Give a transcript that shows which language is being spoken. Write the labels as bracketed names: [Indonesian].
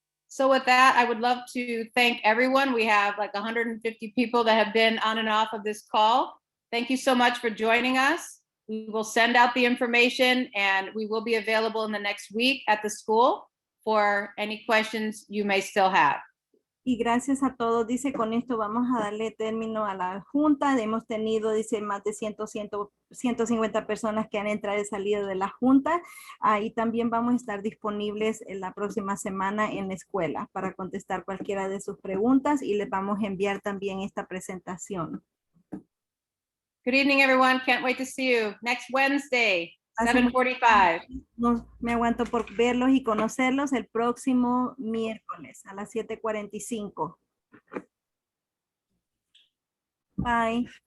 [English] So with that, I would love to thank everyone. We have like 150 people that have been on and off of this call. Thank you so much for joining us. We will send out the information and we will be available in the next week at the school for any questions you may still have. [Spanish] Y gracias a todos, dice, con esto vamos a darle término a la junta. Hemos tenido, dice, más de 150 personas que han entrado y salido de la junta. Y también vamos a estar disponibles en la próxima semana en la escuela para contestar cualquiera de sus preguntas y les vamos a enviar también esta presentación. [English] Good evening, everyone. Can't wait to see you next Wednesday, 7:45. [Spanish] No me aguanto por verlos y conocerlos el próximo miércoles a las 7:45. Bye.